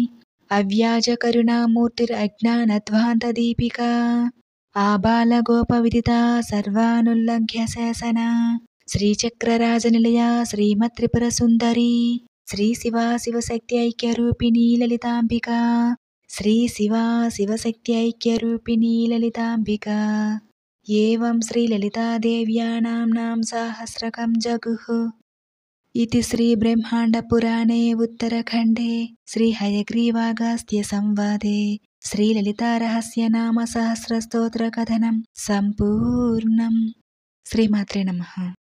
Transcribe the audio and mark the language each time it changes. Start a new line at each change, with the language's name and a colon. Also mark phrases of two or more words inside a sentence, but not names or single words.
Sanskrit: अव्याजकरुणामूर्तिरज्ञानध्वांतदीपिका आबालगोपविदिता सर्वानुल्लंघ्य शासन श्रीचक्रराजनिलया श्रीमत्त्रिपुरसुंदरी श्री शिव शिवशक्ति ऐक्य रूपिणि ललितांबिक. श्री शिव शिवशक्ति ऐक्य रूपिणि ललितांबिक. एवं श्रीललितादेव्या नाम्नां साहस्रकं जगुः. इति श्रीब्रह्माण्डपुराणे उत्तरखण्डे श्रीहयग्रीवागास्त्य संवादे श्रीललितारहस्यनामसहस्रस्तोत्रकथनं सम्पूर्णम्. श्रीमात्रे नमः.